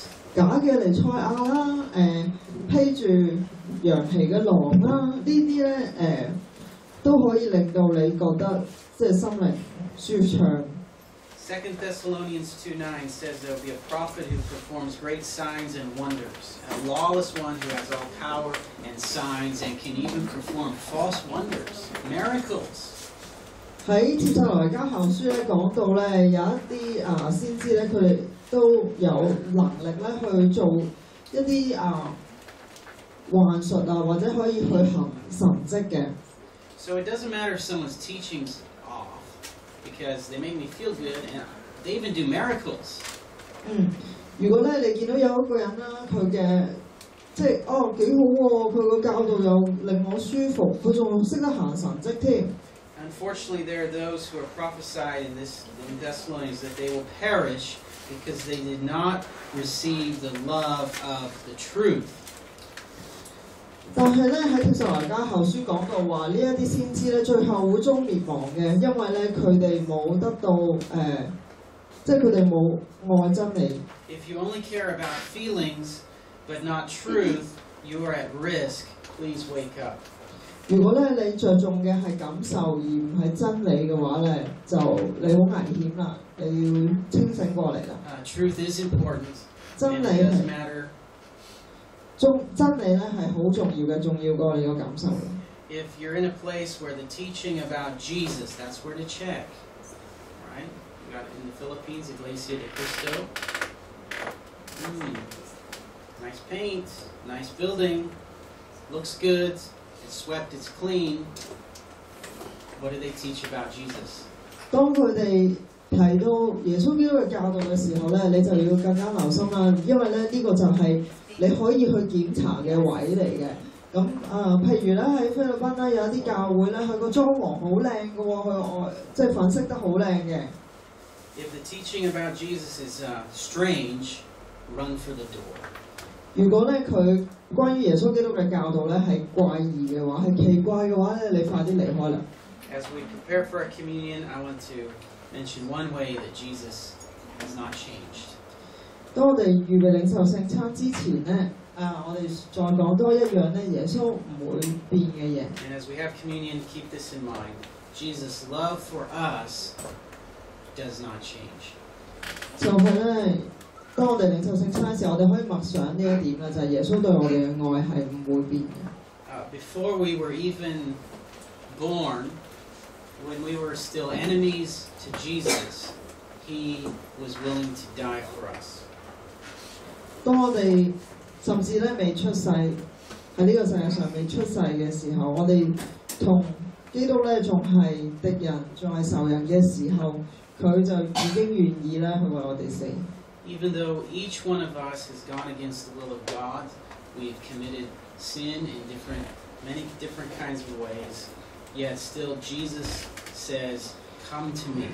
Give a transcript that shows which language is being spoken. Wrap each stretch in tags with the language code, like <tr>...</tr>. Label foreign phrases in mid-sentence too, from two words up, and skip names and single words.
<yue>假嘅彌賽亞啦，披住羊皮嘅狼啦，呢啲咧都可以令到你覺得即係心靈舒暢。</yue> <en>2 Thessalonians 2:9 says there will be a prophet who performs great signs and wonders, a lawless one who has all power and signs and can even perform false wonders, miracles.</en> <yue>喺帖撒羅尼迦後書咧講到咧，有一啲先知咧，佢哋都有能力咧去做一啲幻術啊，或者可以去行神蹟嘅。</yue> <en>So it doesn't matter if someone's teaching's off, because they make me feel good, and they even do miracles.</en> <yue>如果咧你見到有一個人啦，佢嘅即係幾好喎，佢個教導又令我舒服，佢仲識得行神蹟添。</yue> <en>Unfortunately, there are those who are prophesied in Thessalonians that they will perish because they did not receive the love of the truth.</en> <yue>但係咧喺帖撒羅尼迦後書講到話，呢一啲先知咧最後會終滅亡嘅，因為咧佢哋冇得到即係佢哋冇愛真理。</yue> <en>If you only care about feelings but not truth, you are at risk. Please wake up.</en> <yue>如果咧你着重嘅係感受而唔係真理嘅話咧，就你好危險啦，你要清醒過嚟啦。</yue> <en>Truth is important.</en> <yue>真理</yue> <en>It does</en> <yue>係</yue> <en>matter.</en> <yue>真理咧係好重要嘅，重要過你個感受。</yue> <en>If you're in a place where the teaching about Jesus, that's where to check. Right? You got it in the Philippines, Iglesia de Cristo. Nice paint, nice building, looks good, it's swept, it's clean. What do they teach about Jesus?</en> <yue>當佢哋提到耶穌基督嘅教導嘅時候咧，你就要更加留心啦，因為咧呢個就係你可以去檢查嘅位嚟嘅。咁譬如咧喺菲律賓咧有一啲教會咧，佢個裝潢好靚嘅喎，佢即係粉飾得好靚嘅。</yue> <en>If the teaching about Jesus is strange, run for the door.</en> <yue>如果咧佢關於耶穌基督嘅教導咧係怪異嘅話，係奇怪嘅話咧，你快啲離開啦。</yue> <en>As we prepare for our communion, I want to mention one way that Jesus has not changed.</en> <yue>當我哋預備領受聖餐之前咧，我哋再講多一樣咧，耶穌唔會變嘅嘢。</yue> <en>And as we have communion, keep this in mind. Jesus' love for us does not change.</en> <yue>就係咧，當我哋領受聖餐嘅時候，我哋可以默想呢一點啦，就係耶穌對我哋嘅愛係唔會變嘅。</yue> <en>Before we were even born, when we were still enemies to Jesus, He was willing to die for us.</en> <yue>當我哋甚至咧未出世喺呢個世界上未出世嘅時候，我哋同基督咧仲係敵人，仲係仇人嘅時候，佢就已經願意咧去為我哋死。</yue> <en>Even though each one of us has gone against the will of God, we've committed sin in many different kinds of ways, yet still Jesus says, "Come to me."</en>